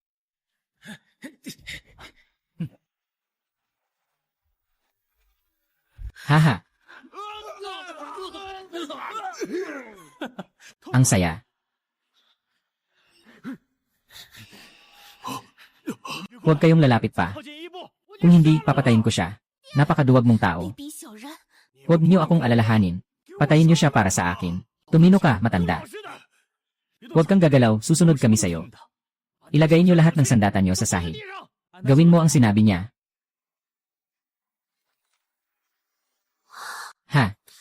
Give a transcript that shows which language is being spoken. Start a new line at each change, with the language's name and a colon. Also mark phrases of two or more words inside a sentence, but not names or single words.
Filipino: Haha. Ang saya. Huwag kayong lalapit pa.
Chinese: 靠近一步，
Filipino: Kung hindi, papatayin ko siya. Napakaduwag mong tao.
Chinese: 卑鄙小人！
Filipino: Huwag niyo akong alalahanin. Patayin niyo siya para sa akin. Tumino ka, matanda.
Chinese: 是的，
Filipino: Huwag kang gagalaw, susunod kami sayo. Ilagay niyo lahat ng sandata niyo sa sahig.
Chinese: 地上，
Filipino: Gawin mo ang sinabi niya. Ha?